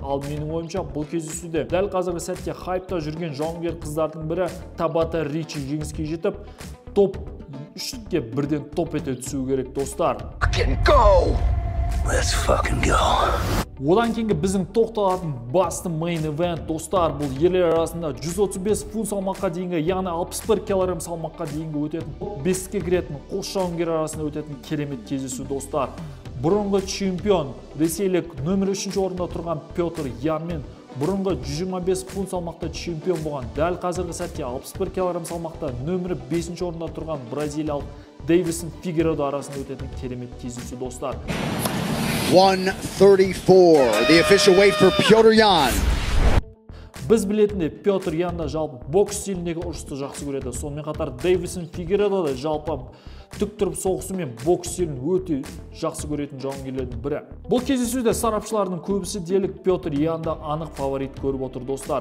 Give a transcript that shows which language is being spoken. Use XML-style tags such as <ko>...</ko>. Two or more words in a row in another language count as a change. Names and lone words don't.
<kk>Ал менің ойымша бұл кездесуде дәл қазіргі сәтте хайпта жүрген жауынгер қыздардың бірі Табата Ричи жеңіске жетіп, топ 3-ке бірден топ ете түсу керек достар. Одан кейінгі біздің тоқталатын басты</kk> <en>main event</en> <kk>достар, бұл ерлер арасында 135 фунт салмаққа дейінгі, яғни 61 кг салмаққа дейінгі өтетін, беске кіретін қос жауынгер арасында өтетін керемет кездесу достар. Бұрынғы чемпион ресейлік нөмір 3-ші орында тұрған Петр Ян мен бұрынғы 125 фунт салмақта чемпион болған, дәл қазіргі сәтте 61 кг салмақта нөмірі 5-ші орында тұрған бразилиялық Дейвисон Фигередо арасында өтетін керемет кездесу достар.</kk> <en>134, the official weight for Petr Yan.</en> <kk>Біз білетінде Петр Ян да жалпы бокс стиліндегі ұрысты жақсы көреді. Сонымен қатар Дейвисон Фигередо да жалпы тік тұрып соғысу мен бокс стилін өте жақсы көретін жауынгерлердің бірі. Бұл кездесуде сарапшылардың көбісі делік Петр Янда анық фаворит көріп отыр достар.</kk>